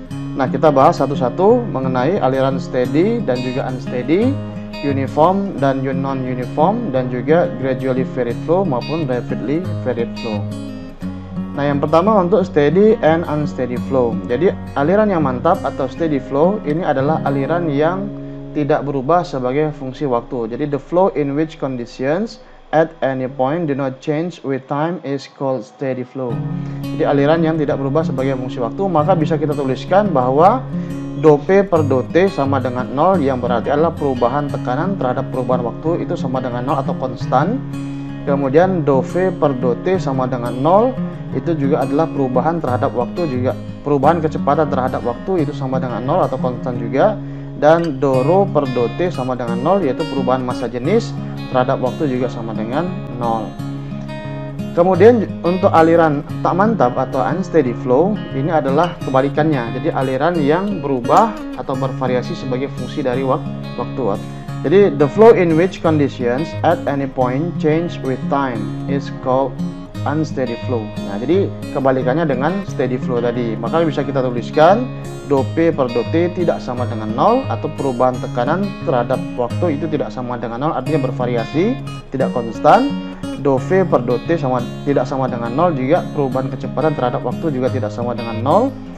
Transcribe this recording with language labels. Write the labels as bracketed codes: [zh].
[id] Nah, kita bahas satu-satu mengenai aliran steady dan juga unsteady, uniform dan non-uniform, dan juga gradually varied flow maupun rapidly varied flow. Nah, yang pertama untuk steady and unsteady flow. Jadi, aliran yang mantap atau steady flow ini adalah aliran yang tidak berubah sebagai fungsi waktu. [en] Jadi, the flow in which conditions at any point do not change with time is called steady flow. [id] Jadi aliran yang tidak berubah sebagai fungsi waktu, maka bisa kita tuliskan bahwa dou P per dou T sama dengan 0, yang berarti adalah perubahan tekanan terhadap perubahan waktu itu sama dengan 0 atau konstan. Kemudian dou V per dou T sama dengan 0, itu juga adalah perubahan terhadap waktu juga. Perubahan kecepatan terhadap waktu itu sama dengan 0 atau konstan juga. Dan dou rho per dou T sama dengan 0, yaitu perubahan massa jenis terhadap waktu juga sama dengan 0. Kemudian untuk aliran tak mantap atau unsteady flow ini adalah kebalikannya. Jadi aliran yang berubah atau bervariasi sebagai fungsi dari waktu. [en] Jadi the flow in which conditions at any point change with time is called unsteady flow. [id] Nah, jadi kebalikannya dengan steady flow tadi. Maka bisa kita tuliskan dou P per dou T tidak sama dengan 0, atau perubahan tekanan terhadap waktu itu tidak sama dengan 0, artinya bervariasi, tidak konstan. Dou V per dou T tidak sama dengan 0, juga perubahan kecepatan terhadap waktu juga tidak sama dengan 0.